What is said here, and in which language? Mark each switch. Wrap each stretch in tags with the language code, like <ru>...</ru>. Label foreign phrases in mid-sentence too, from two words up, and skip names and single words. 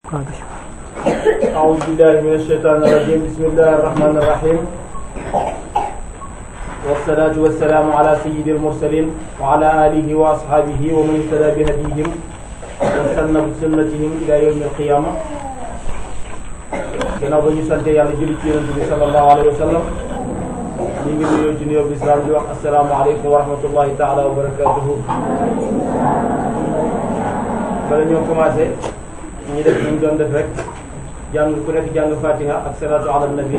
<ar>أعوذ بالله من الشيطان الرجيم. بسم الله الرحمن الرحيم. والصلاة والسلام على سيد المرسلين وعلى آله وأصحابه ومن اهتدى بهديهم واستنى بسنتهم إلى يوم القيامة.</ar> <wo>Ginnaaw ba ñu sante Yàlla julli ci Yonent bi</wo> <ar>صلى الله عليه وسلم,</ar> <wo>ñu ngi nuyoo ci nuyoo bi islam di wax</wo> <ar>السلام عليكم ورحمة الله تعالى وبركاته.</ar> <wo>Bala ñoo commencé ñu def ñu doon def rek jàng ku nekk jàng fatiha ak</wo> <ar>صلاة على النبي.</ar>